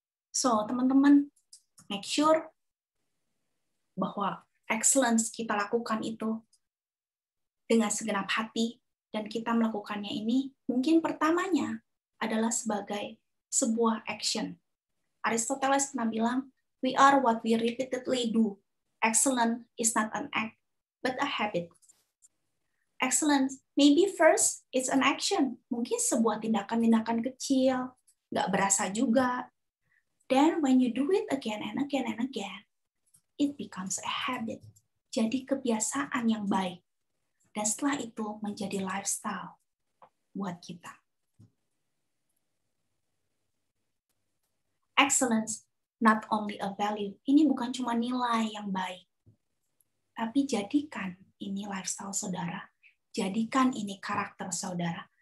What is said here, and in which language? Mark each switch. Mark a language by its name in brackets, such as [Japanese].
[Indonesian] So, teman-teman, [English] make sure [Indonesian] bahwa excellence kita lakukan itu dengan segenap hati, dan kita melakukannya ini mungkin pertamanya adalah sebagai sebuah action. [English] Aristoteles [Indonesian] pernah bilang, [English] we are what we repeatedly do. Excellence is not an act, but a habit. Excellence, maybe first it's an action. [Indonesian] Mungkin sebuah tindakan-tindakan kecil, nggak berasa juga. [English] Then when you do it again and again and again, it becomes a habit. [Indonesian] Jadi kebiasaan yang baik. Dan setelah itu menjadi lifestyle buat kita. [English] Excellence, not only a value. [Indonesian] Ini bukan cuma nilai yang baik. Tapi jadikan ini lifestyle saudara. Jadikan ini karakter saudara.